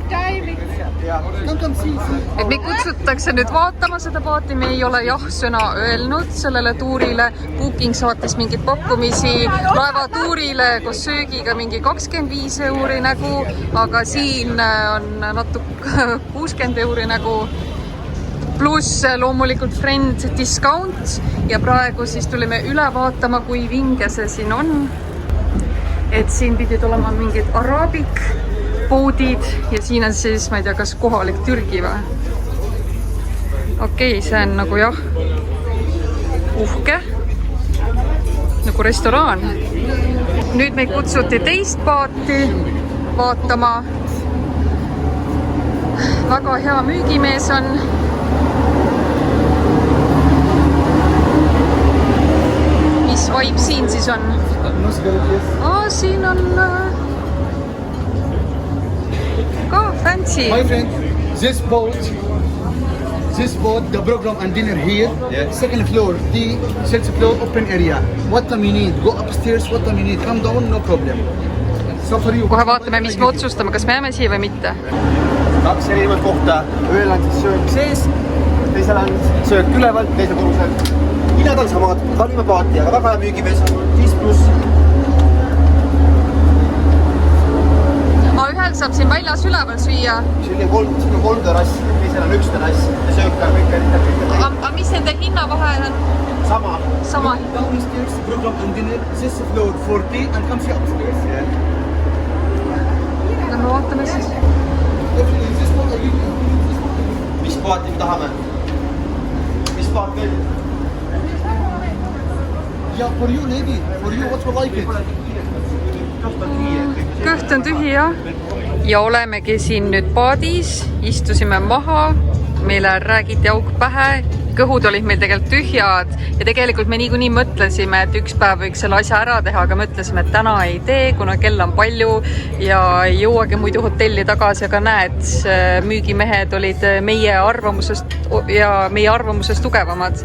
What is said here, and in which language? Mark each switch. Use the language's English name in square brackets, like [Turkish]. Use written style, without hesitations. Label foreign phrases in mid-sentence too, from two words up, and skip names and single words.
[Estonian] Et me kutsutakse nüüd vaatama seda paati, me ei ole jah-sõna öelnud sellele tuurile. Booking saatis mingid pakkumisi laevatuurile koos söögiga mingi 25 € nägu, aga siin on natuke 60 € nägu. Pluss loomulikult [English] friend discount [Estonian] ja praegu siis tulime üle vaatama, kui vinge see siin on. Et siin pidid olema mingid araabik poodid ja siin on siis, ma ei tea, kas kohalik Türgi või? Okei, see on nagu jah, uhke, nagu restoraan. Nüüd me kutsuti teist paati vaatama. Väga hea müügimees on. Mis vibe siin siis on? Siin on ka fancy. [English] My friend, this boat, the program and dinner here. Yeah. Second floor, the third floor, open area. What time you need? Go upstairs. What time you need? Come down, no problem. So for you. [Estonian] Kohe vaatame, mis me otsustame, kas me jääme siia või mitte. 2 erinevat kohta. Ühel on siis söök sees, teisel on söök ülevalt, teisel korrusel. Hinnad on samad, kallime paati, aga väga hea müügimees on 5+. Ühel saab siin väljas üleval süüa. Siin on 3 terrass, teisel on 1 terrass ja söök ka kõik. Aga mis nende hinna vahe on? Sama. Sama. [English] Downstairs, program and dinner. This floor 40 and come see upstairs. Yeah. [Estonian] Lähme vaatame siis. Mis paati me tahame? Mis paat veel? [English] Yeah, for you, lady. For you, what you like it? [Estonian] Kõht on tühi, jah. Ja olemegi siin nüüd paadis, istusime maha, meile räägiti auk pähe, kõhud olid meil tegelikult tühjad ja tegelikult me niikuinii mõtlesime, et üks päev võiks selle asja ära teha, aga mõtlesime, et täna ei tee, kuna kell on palju ja ei jõuagi muidu hotelli tagasi, aga näed, müügimehed olid meie arvamusest tugevamad.